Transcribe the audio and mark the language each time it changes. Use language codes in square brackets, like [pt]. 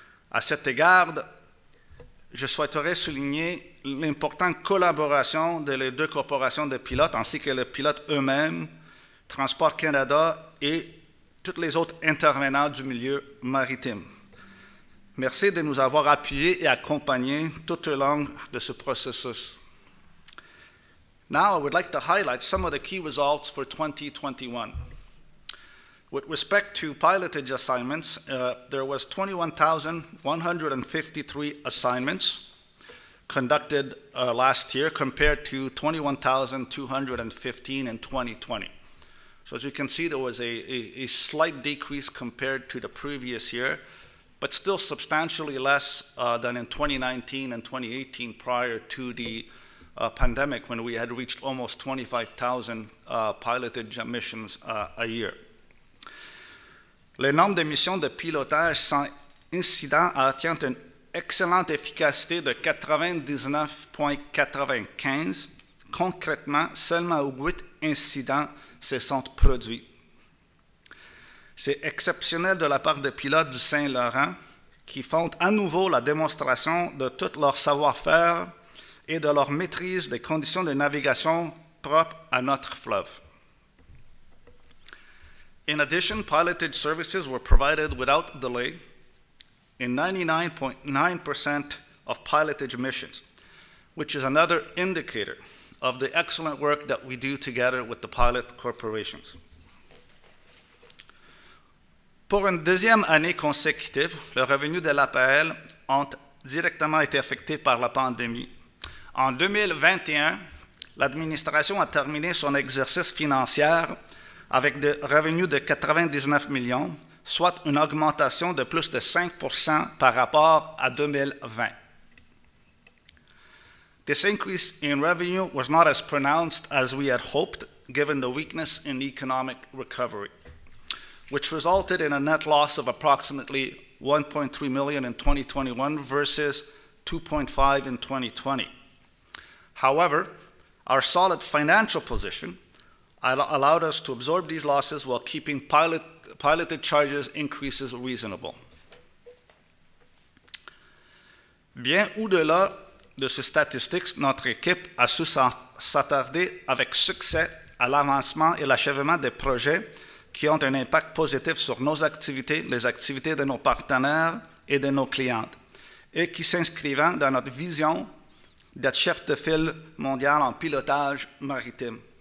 [fr] À cet égard, je souhaiterais souligner l'importante collaboration de les deux corporations de pilotes ainsi que les pilotes eux-mêmes, Transport Canada et tous les autres intervenants du milieu maritime. Merci de nous avoir appuyés et accompagnés tout au long de ce processus. [en] Now, I would like to highlight some of the key results for 2021. With respect to pilotage assignments, there was 21,153 assignments conducted last year compared to 21,215 in 2020. So as you can see, there was a slight decrease compared to the previous year, but still substantially less than in 2019 and 2018 prior to the pandemic, when we had reached almost 25,000 pilotage missions a year. [fr] Le nombre de missions de pilotage sans incident a atteint une excellente efficacité de 99,95. Concrètement, seulement 8 incidents se sont produits. C'est exceptionnel de la part des pilotes du Saint-Laurent qui font à nouveau la démonstration de tout leur savoir-faire et de leur maîtrise des conditions de navigation propres à notre fleuve. [en] In addition, pilotage services were provided without delay in 99.9% of pilotage missions, which is another indicator of the excellent work that we do together with the pilot corporations. [fr] Pour une deuxième année consécutive, le revenu de l'APL ont directement été affecté par la pandémie. En 2021, l'administration a terminé son exercice financier avec des revenus de 99 millions, soit une augmentation de plus de 5% par rapport à 2020. [en] This increase in revenue was not as pronounced as we had hoped, given the weakness in economic recovery, which resulted in a net loss of approximately $1.3 million in 2021 versus $2.5 in 2020. However, our solid financial position allowed us to absorb these losses while keeping piloted charges increases reasonable. [fr] Bien au-delà de ces statistiques, notre équipe a su s'attarder avec succès à l'avancement et l'achèvement des projets qui ont un impact positif sur nos activités, les activités de nos partenaires et de nos clientes, et qui s'inscrivent dans notre vision d'être chef de file mondial en pilotage maritime.